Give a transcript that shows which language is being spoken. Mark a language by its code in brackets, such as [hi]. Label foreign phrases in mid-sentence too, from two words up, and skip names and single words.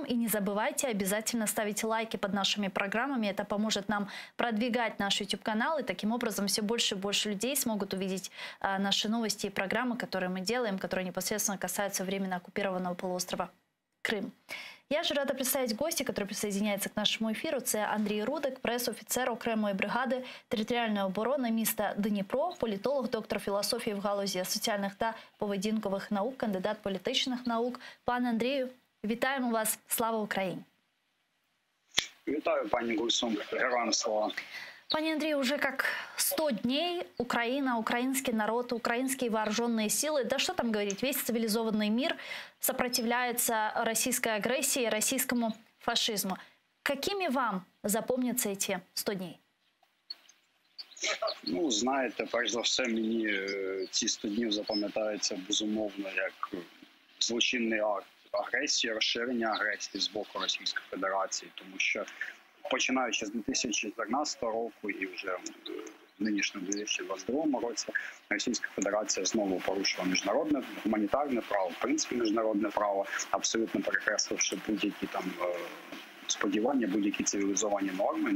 [ru] И не забывайте обязательно ставить лайки под нашими программами. Это поможет нам продвигать наш YouTube-канал. И таким образом все больше и больше людей смогут увидеть наши новости и программы, которые мы делаем, которые непосредственно касаются временно оккупированного полуострова Крым. Я же рада представить гостя, который присоединяється к [uk] нашому ефіру. Це Андрій Рудик, прес-офіцер окремої бригади територіальної оборони міста Дніпро, політолог, доктор філософії в галузі соціальних та поведінкових наук, кандидат політичних наук. Пане Андрію, вітаємо вас. Слава Україні! Вітаю, пані Гульсум. Героям слава. [ru] Пане Андрею, уже как 100 дней Украина, украинский народ, украинские вооруженные силы, да что там говорить, весь цивилизованный мир сопротивляется российской агрессии, российскому фашизму. Какими вам запомнятся эти 100 дней? [uk] Ну, знаєте, перш за все, мені ці 100 днів запам'ятаються безумовно як злочинний акт агресії, розширення агресії з боку Російської Федерації, тому що починаючи з 2014 року і вже в нинішньому 2022 році Російська Федерація знову порушила міжнародне гуманітарне право, в принципі міжнародне право, абсолютно перекресливши будь-які там сподівання, будь-які цивілізовані норми.